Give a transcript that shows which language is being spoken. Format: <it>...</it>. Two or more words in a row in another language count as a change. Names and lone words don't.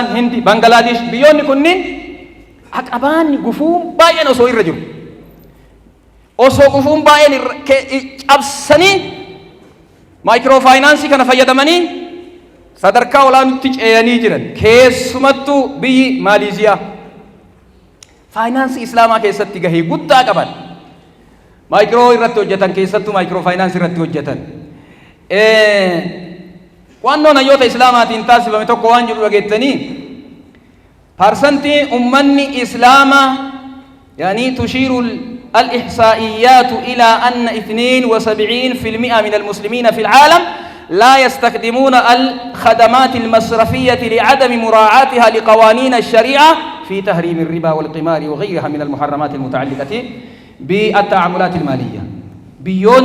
<om>hindi bangalaadish biyyoonni kunniin aqabaanni gufuun baay'een osoo irra jiru osoo gufuun baay'een cabsanii maayikiroo faayinaansii kana fayyadamanii sadarkaa olaanutti ceeyanii jiran keessumattuu biyyi maaliiziyaa faayinaansii islaamaa keessatti gahee guddaa qaban maayikiroo irratti hojjetan keessattuu maayikiroo faayinaansii irratti hojjetan waannoon hayyoota islaamaatiin taasifame tokko waan jedhu dhageettanii parsantii ummanni islaamaa</om> <ar>يعني تشير الإحصائيات إلى أن 72% من المسلمين في العالم لا يستخدمون الخدمات المصرفية لعدم مراعاتها لقوانين الشريعة في تحريم الربا والقمار وغيرها من المحرمات المتعلقة بالتعاملات المالية بيون</ar>